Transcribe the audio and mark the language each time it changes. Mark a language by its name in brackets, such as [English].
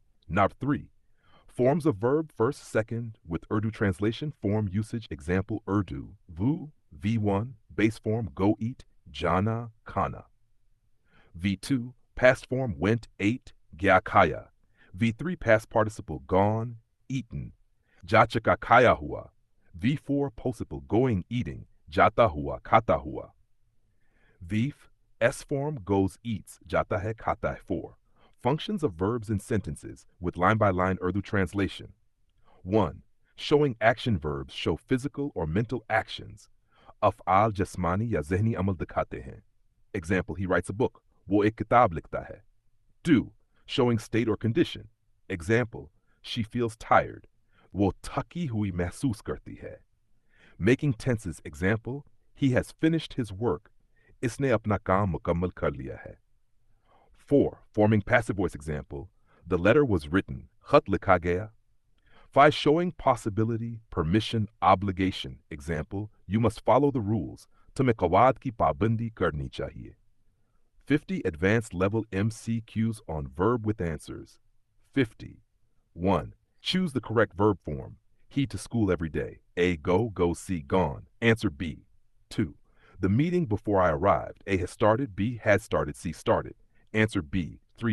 [English] Number 3. Forms of verb first, second, with Urdu translation, form, usage, example, Urdu. Vu, V1, base form, go eat, [Hindi] jana, khana. [English] V2, past form, went, ate, [Hindi] gya khaya. [English] V3, past participle, gone, eaten, [Hindi] jacha ka khaya hua. [English] V4, participle, going, eating, [Hindi] jata hua, khata hua. [English] V, S form, goes, eats, [Hindi] jata hai, khata hai. [English] 4. Functions of verbs in sentences with line-by-line Urdu translation. 1. Showing action verbs show physical or mental actions. [Hindi] अफ़आल जस्मानी या ज़हनी अमल दिखाते हैं. [English] Example: he writes a book. [Hindi] वो एक किताब लिखता है. 2. [English] Showing state or condition. Example: she feels tired. [Hindi] वो थकी हुई महसूस करती है. [English] Making tenses. Example: he has finished his work. [Hindi] इसने अपना काम मुकम्मल कर लिया है. [English] 4. Forming passive voice. Example: the letter was written. [Hindi] खत लिखा गया. 5. [English] Showing possibility, permission, obligation. Example: you must follow the rules. [Hindi] तुम्हें कवायद की पाबंदी करनी चाहिए. [English] 50 advanced level MCQs on verb with answers. 50. 1. Choose the correct verb form. He to school every day. A. Go, go, see, gone. Answer B. 2. The meeting before I arrived. A. has started. B. had started. C. started. Answer B. 3.